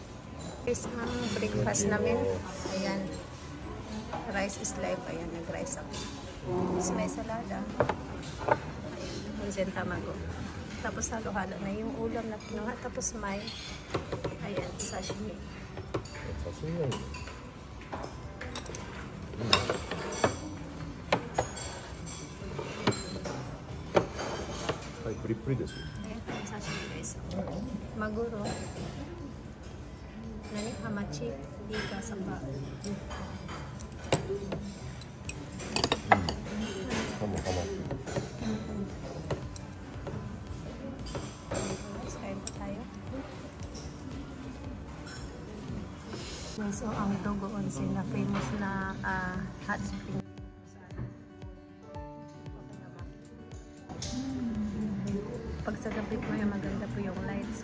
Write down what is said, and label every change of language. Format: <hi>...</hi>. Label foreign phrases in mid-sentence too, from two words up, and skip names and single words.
<tl>Guys, ang breakfast namin. Ayan.</tl> <en>Rice is life.</en> <tl>Ayan, nag-rice ako. Tapos may salada. Ayan,</tl> <ja>温泉卵.</ja> <tl>Tapos halo-halo na yung ulam na kinuha. Tapos may, ayan, sashimi.</tl> <ja>刺身がいいね。はい、プリプリですよ。</ja> <tl>Ayan po yung sashimi guys.</tl> <ja>マグロ。なに、はまち. Ika samba. かもかも。</ja> <tl>Kain po tayo. So, ang Dogo Onsen na famous na</tl> <en>hot spring.</en> <tl>Pag sa gabi po yung maganda po yung lights.</tl>